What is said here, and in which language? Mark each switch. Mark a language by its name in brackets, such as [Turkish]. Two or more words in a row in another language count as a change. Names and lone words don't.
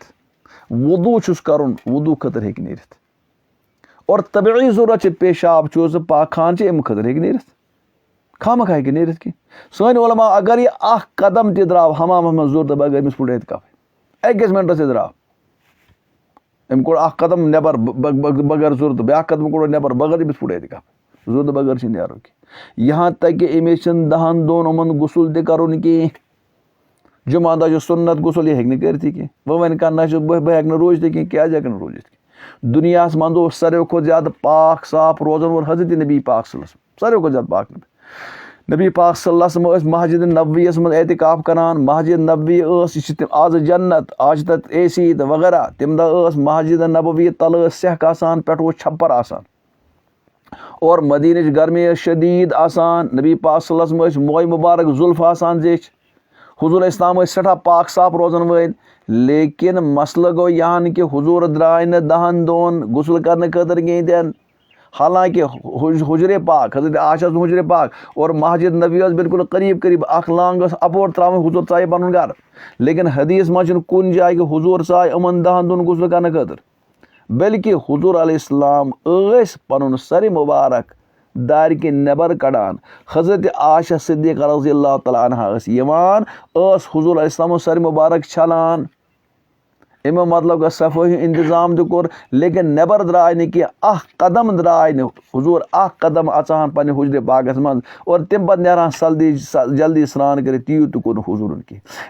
[Kashmiri] وضوٗ چھُس کَرُن وضوٗ خٲطرٕ ہیٚکہِ نیٖرِتھ اور طبعی ضوٚرت چھِ پیشاب چھُ سُہ پاک خان چھِ اَمہِ خٲطرٕ ہیٚکہِ نیٖرِتھ خامخا ہیٚکہِ نیٖرِتھ کینٛہہ. سٲنۍ علما اگر یہِ اکھ قدم تہِ درٛاو حمامَس منٛز ضوٚرتہٕ بغٲر أمِس پھُٹ اعتکافٕے 1 مِنٹَس تہِ درٛاو أمۍ کوٚڑ اکھ قدم نٮ۪بر بغٲر ضوٚرتہٕ بیٛاکھ قدم کوٚڑ نٮ۪بر بغٲر أمِس پھُٹ اعتکاف ضوٚرتہٕ بغٲر چھِنہٕ نیرُن کینٛہہ. یہاں تک کہِ أمِس چھِنہٕ 10 دۄہن یِمن غسُل تہِ کَرُن کینٛہہ. جُمعہ دۄہ چھُ سُنت غسُل یہِ ہیٚکہِ نہٕ کٔرِتھٕے کینٛہہ. وۄنۍ وَنہِ کانٛہہ نہ چھُ بہٕ ہیٚکہٕ نہٕ روٗزتھٕے کینٛہہ کیٛازِ ہیٚکہٕ نہٕ روٗزِتھ کینٛہہ. دُنیاہَس منٛز اوس ساروٕے کھۄتہٕ زیادٕ پاک صاف روزن وول حضرت نبی پاک [Arabic] صلی اللہ علیہ وسلم [Kashmiri] ساروٕے کھۄتہٕ زیادٕ پاک نبی پاک [Arabic] صلی اللہ علیہ وسلم [Kashmiri] ٲسۍ مسجد نبویَس منٛز اعتکاف کران. مسجد نبوی ٲس یہِ چھِ تِم آز جنت آز چھِ تَتھ AC تہٕ وغیرہ تَمہِ دۄہ ٲس مسجد نبوی تَلہٕ ٲس سٮ۪کھ آسان پٮ۪ٹھٕ اوس چھپر آسان اور مدیٖنٕچ گرمی ٲس شدیٖد آسان. نبی پاک صلی اللہ علیہ وسلم ٲسۍ موے مُبارک زُلفہٕ آسان زیچھِ. حضوٗر اسلام ٲسۍ سٮ۪ٹھاہ پاک صاف روزن وٲلۍ لیکن مسلہٕ گوٚو یہِ ہن کہِ حضوٗر درٛاے نہٕ 10 دۄہن غسل کرنہٕ خٲطرٕ کِہینۍ تہِ نہٕ. حالانکہِ حُجرے پاک حضرت عایشہ اوس حُجرے پاک اور مسجد نبی ٲس بِلکُل قریٖب قریٖب اکھ لانٛگ ٲس اَپور ترٛاوٕنۍ حضوٗر ژایہِ پَنُن گرٕ. لیکن حدیٖث منٛز چھُنہٕ کُنہِ جایہِ کہِ حضوٗر ژاے یِمن 10 دۄہن غسل کرنہٕ خٲطرٕ بلکہِ حضوٗر [Arabic] علیہ السلام [Kashmiri] ٲسۍ پَنُن سرِ مُبارک دارِ کِنۍ نٮ۪بر کڑان. حضرت عایشہ صدیقہ [Arabic] رضی اللہ تعالیٰ عنہا [Kashmiri] ٲس یِوان ٲس حضوٗر [Arabic] علیہ السلامُن [Kashmiri] سرِ مُبارک چھلان. اَمیُک مطلب گوٚو صفٲیی اِنتظام تہِ کوٚر لیکن نٮ۪بر درٛاے نہٕ کینٛہہ اکھ قدم درٛاے نہٕ حضوٗر اکھ قدم اژان پننہِ حُجرِ پاکس منٛز اور تمہِ پتہٕ نیران جلدی سرٛان کٔرِتھ تیوٗت تہِ کوٚر نہٕ حضوٗرن کینٛہہ.